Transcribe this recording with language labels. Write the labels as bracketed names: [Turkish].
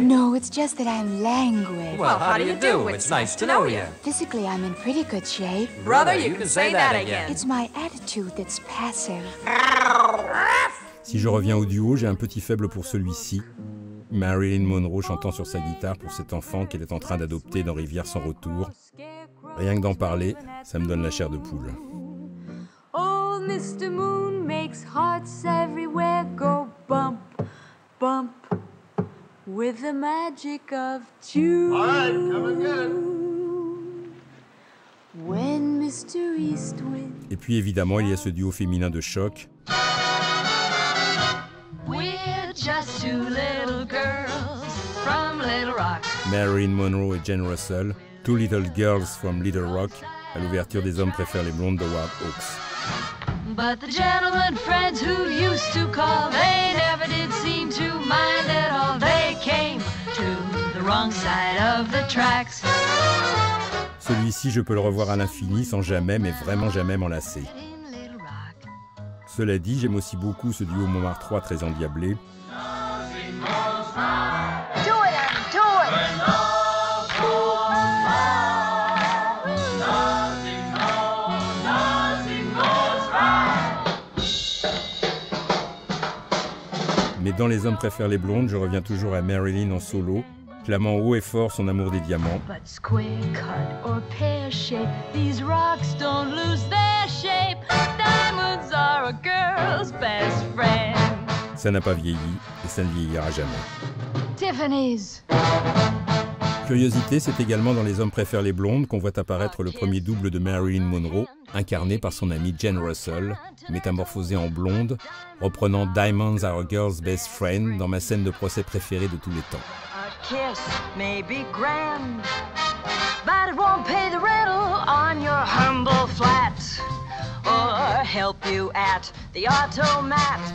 [English] No, it's just that I'm languid. Well, how do you do? It's nice to know you. Physically, I'm in pretty good shape. Brother, you can say that again. It's my attitude that's passive. [French] Si je reviens au duo, j'ai un petit faible pour celui-ci. Marilyn Monroe chantant sur sa guitare pour cet enfant qu'elle est en train d'adopter dans Rivière sans retour. Rien que d'en parler, ça me donne la chair de poule. [English] Old Mr. Moon makes hearts everywhere go bump, bump, with the magic of June. All right, come again. When Mr. Eastwind. [French] Et puis évidemment, il y a ce duo féminin de choc. [English] We're just two little girls from Little Rock. [French] Marilyn Monroe et Jane Russell, Two Little Girls from Little Rock, à l'ouverture des Hommes préfèrent les blondes de Howard Hawks. [English] But the gentlemen friends who used to call, they never did seem to mind at all. They came to the wrong side of the tracks. [French] Celui-ci, je peux le revoir à l'infini sans jamais, mais vraiment jamais m'enlacer. Cela dit, j'aime aussi beaucoup ce duo Montmartre 3 très endiablé. Mais dans Les Hommes préfèrent les blondes, je reviens toujours à Marilyn en solo, clamant haut et fort son amour des diamants. [English] But square cut or pear shape, these rocks don't lose their shape. Diamonds are a girl's best friend. [French] Ça n'a pas vieilli et ça ne vieillira jamais. [English] Tiffany's. [French] Curiosité, c'est également dans Les Hommes préfèrent les blondes qu'on voit apparaître le premier double de Marilyn Monroe, incarné par son amie Jane Russell, métamorphosée en blonde, reprenant Diamonds Are a Girl's Best Friend dans ma scène de procès préférée de tous les temps. [English] A kiss may be grand, but it won't pay the rental on your humble flat, or help you at the automat.